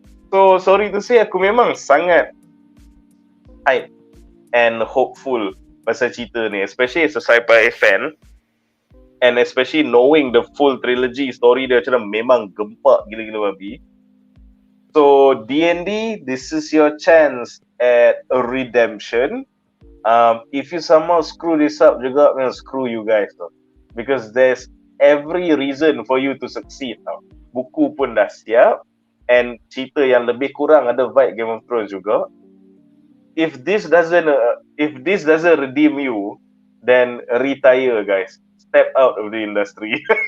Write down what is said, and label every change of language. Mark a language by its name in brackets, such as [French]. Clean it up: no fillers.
[English] So sorry to say, [Malay] aku memang sangat [English] hype and hopeful [Malay] pasal cerita ni, [English] especially as a sci-fi fan, and especially knowing the full trilogy story [Malay] dia macam memang gempak gila-gila babi. [English] So D&D, this is your chance at a redemption. If you somehow screw this up juga, screw you guys tau. Because there's every reason for you to succeed tau. [Malay] Buku pun dah siap, and cerita yang lebih kurang ada vibe Game of Thrones juga. [English] If this doesn't redeem you, then retire guys. Step out of the industry.